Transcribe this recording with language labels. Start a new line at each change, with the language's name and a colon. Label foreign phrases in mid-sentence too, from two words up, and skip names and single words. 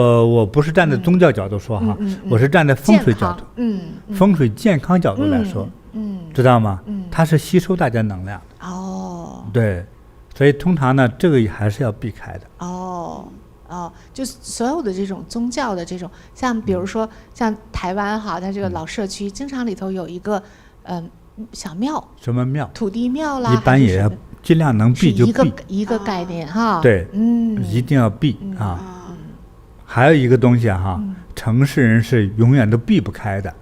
Chinese: 我不是站在宗教角度說哈，我是站在風水角度，風水健康角度來說，知道嗎？它是吸收大家能量的。哦。对，所以通常呢，這個还是要避開的。就所有的這種宗教的這種，像比如說像台灣哈，它這個老社區經常裡頭有一個小廟。什麼廟？土地廟啦。一般也要盡量能避就避。一個概念哈。對，一定要避啊。還有一個東西哈，城市人是永遠都避不開的。